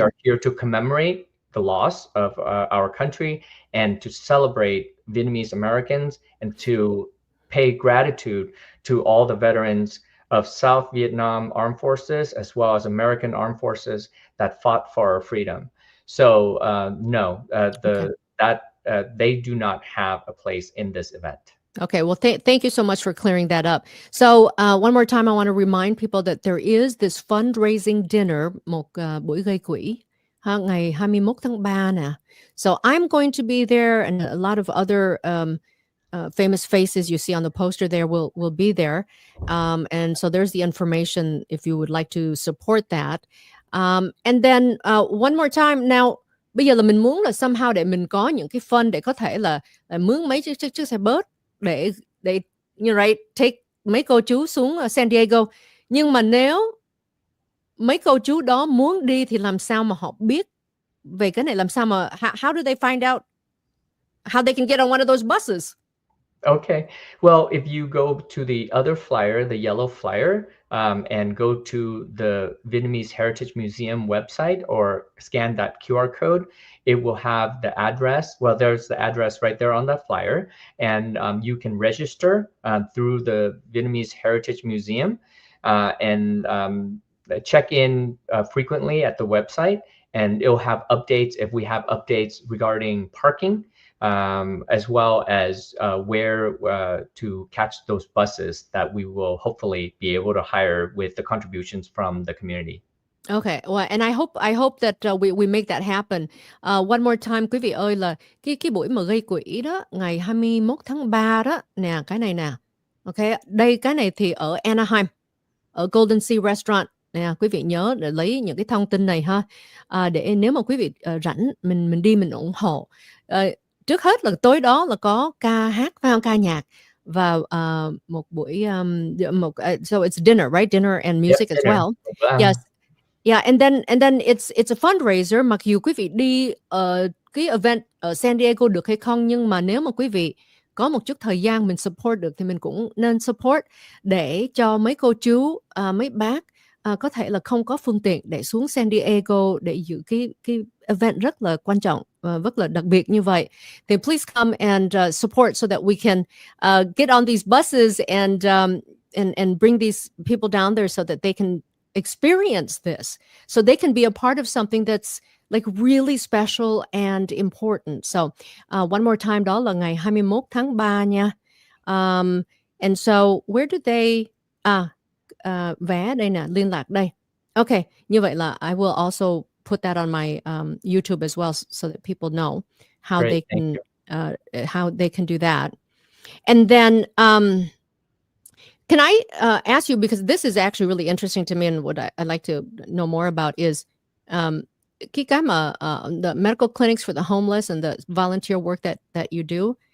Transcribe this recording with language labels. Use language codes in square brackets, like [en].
[en] are here to commemorate the loss of our country, and to celebrate Vietnamese Americans, and to pay gratitude to all the veterans of South Vietnam Armed Forces, as well as American Armed Forces that fought for our freedom. So no, Okay. they do not have a place in this event. Okay, well, thank you so much for clearing that up. So, one more time, I want to remind people that there is this fundraising dinner, [vi] một buổi gây quỹ, ngày 21 tháng 3 nè. [en] So, I'm going to be there, and a lot of other famous faces you see on the poster there will be there. And so there's the information if you would like to support that. And then one more time now, [vi] bây giờ là mình muốn là somehow để mình có những cái fund để có thể là mướn mấy chiếc xe bus để [en] right, take [vi] mấy cô chú xuống San Diego. Nhưng mà nếu mấy cô chú đó muốn đi thì làm sao mà họ biết về cái này, làm sao mà [en] how do they find out how they can get on one of those buses? Okay. Well, if you go to the other flyer, the yellow flyer, and go to the Vietnamese Heritage Museum website, or scan that QR code, it will have the address. Well, there's the address right there on that flyer, and you can register through the Vietnamese Heritage Museum, and check in frequently at the website, and it'll have updates if we have updates regarding parking, as well as where to catch those buses that we will hopefully be able to hire with the contributions from the community. Okay, well, and I hope that we make that happen. One more time, [vi] quý vị ơi, là cái buổi mà gây quỹ đó, ngày 21 tháng 3 đó nè, cái này nè. Okay, đây cái này thì ở Anaheim, ở Golden Sea Restaurant nè, quý vị nhớ để lấy những cái thông tin này ha, để nếu mà quý vị rảnh mình đi mình ủng hộ. Trước hết là tối đó là có ca hát, phải không? Ca nhạc và một buổi [en] so it's dinner, right? Dinner and music as well. Yes. Yeah, and then it's a fundraiser. [vi] Mặc dù quý vị đi cái event ở San Diego được hay không, nhưng mà nếu mà quý vị có một chút thời gian mình support được thì mình cũng nên support, để cho mấy cô chú, mấy bác có thể là không có phương tiện để xuống San Diego để dự cái event rất là quan trọng, rất là đặc biệt như vậy. Thì [en] please come and support so that we can get on these buses and bring these people down there so that they can experience this, so they can be a part of something that's like really special and important. So one more time, [vi] đó là ngày 21 tháng 3 nha. [en] And so where do they [vi] vé đây nè, liên lạc đây. [en] Okay, [vi] như vậy là [en] I will also put that on my YouTube as well, so that people know how Great, they can do that. And then can I ask you, because this is actually really interesting to me, and what I'd like to know more about is [vi] cái mà [en] the medical clinics for the homeless and the volunteer work that you do.